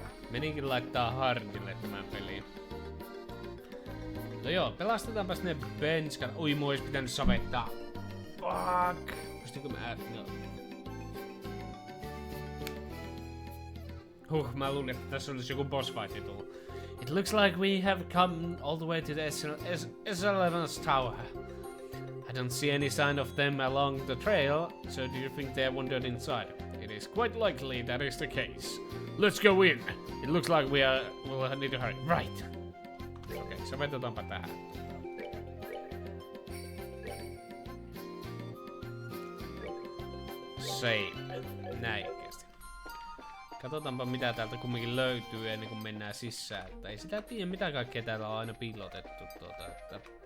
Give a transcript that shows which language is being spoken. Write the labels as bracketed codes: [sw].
[fi] Meninkin laittaa hardille tämän peliin. No joo, pelastetaanpas ne benskat. Oi, mua ois pitänyt savettaa. Fuck! Pystynkö mä mä luulin, että tässä olisi joku boss fight tullut. [en] It looks like we have come all the way to the S11's tower. I don't see any sign of them along the trail, so do you think they wandered inside? It is quite likely that is the case. Let's go in! It looks like we'll need to hurry. Right! [fi] Okei, sovetetaanpa tähän. Save. Näikkeesti. Katsotaanpa mitä täältä kumminkin löytyy ennen kuin mennään sisään. Että ei sitä tiedä mitä kaikkea täällä on aina piilotettu että...